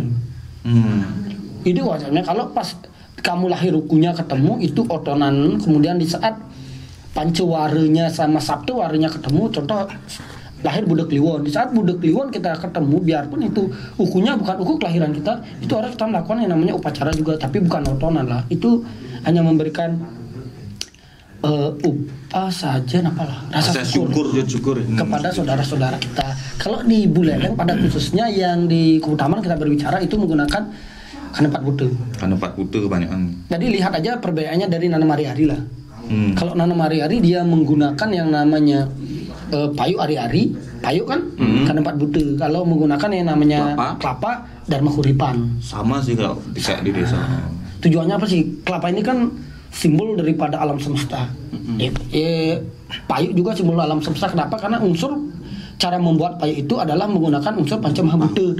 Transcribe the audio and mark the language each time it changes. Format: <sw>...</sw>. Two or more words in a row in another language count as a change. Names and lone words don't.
<id>Itu wajarnya kalau pas kamu lahir rukunya ketemu itu otonan, kemudian di saat pancewarenya sama sabtuwarenya ketemu, contoh lahir Budak Kliwon, di saat Budak Kliwon kita ketemu, biarpun itu ukunya bukan uku kelahiran kita, itu harus kita melakukan yang namanya upacara juga, tapi bukan otonan lah, itu hanya memberikan upah saja, apalah rasa syukur kepada saudara-saudara kita. Kalau di Buleleng pada khususnya yang di keutamaan kita berbicara itu menggunakan Kandem 4 bute. Kandem 4 bute kebanyakan. Jadi lihat aja perbedaannya dari nanam hari-hari lah. Kalau nanam hari-hari dia menggunakan yang namanya payu ari-ari, payu kan Kandem 4 bute. Kalau menggunakan yang namanya kelapa Dharma Kauripan. Sama sih kalau kayak di desa. Tujuannya apa sih? Kelapa ini kan simbol daripada alam semesta. Payu juga simbol alam semesta. Kenapa? Karena unsur cara membuat payu itu adalah menggunakan unsur Pancamahabute.</id>